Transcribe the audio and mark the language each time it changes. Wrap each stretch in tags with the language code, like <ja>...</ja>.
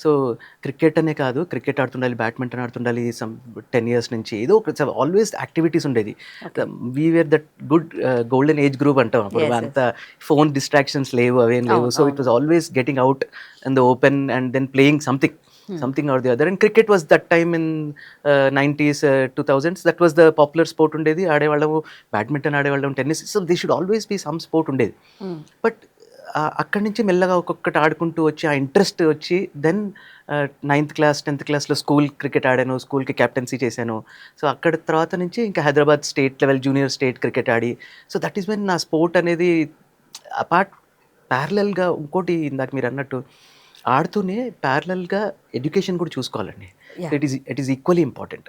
<te>So cricket అనే కాదు, cricket ఆడుతుండాలి, badminton ఆడుతుండాలి. 10 years నుంచి ఏదో ఒక ఆల్వేస్ యాక్టివిటీస్ ఉండేది.</te> <en>we were that good golden age group</en> <te>అంటాం అప్పుడు. అంత ఫోన్ డిస్ట్రాక్షన్స్ లేవు, అవేం లేవు.</te> <en>So it was always getting out in the open and then playing something or the other. And cricket was that time in 90s, 2000s, that was the popular sport ఉండేది.</en> <te>ఆడేవాళ్ళము badminton, ఆడేవాళ్ళం tennis.</te> <en>So they should always be some sport ఉండేది.</en> <te>But అక్కడి నుంచి మెల్లగా ఒక్కొక్కటి ఆడుకుంటూ వచ్చి ఆ ఇంట్రెస్ట్ వచ్చి దెన్ 9th క్లాస్ 10th క్లాస్లో స్కూల్ క్రికెట్ ఆడాను, స్కూల్కి క్యాప్టెన్సీ చేశాను. సో అక్కడ తర్వాత నుంచి ఇంకా Hyderabad state level junior state cricket Audi, so that is when నా స్పోర్ట్ అనేది అపార్ట్ ప్యారలల్గా ఇంకోటి ఇందాక మీరు అన్నట్టు ఆడుతూనే ప్యారలల్గా ఎడ్యుకేషన్ కూడా చూసుకోవాలండి.</te> <en>It is equally important.</en>